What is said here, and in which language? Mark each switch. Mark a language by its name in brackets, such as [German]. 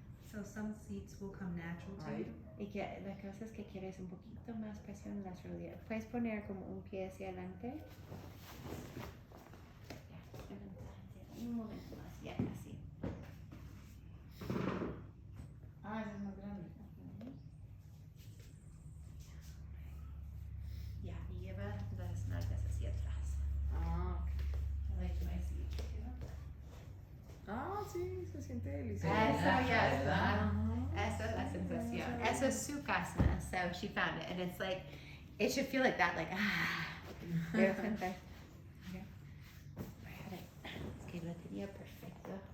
[English] So some seats will come natural to [Spanish] Ahí. [English] you. [Spanish] Y que la cosa es que quieres un poquito más presión en las rodillas. Puedes poner como un pie hacia adelante. Ya, adelante. Un momento más, ya casi. Ah, ese es más grande. Ya, y lleva las nalgas hacia atrás. Ah, ok. [English] I like my seat. [Spanish] Ah, sí, se siente delicioso. Eso ya ¿verdad? está. Ajá. Esa es la sensación. Eso es Sukhasana. [English] So she found it. And it's like, it should feel like that, like, ah. [Spanish] Voy a sentar. Okay. Es que lo tenía perfecto.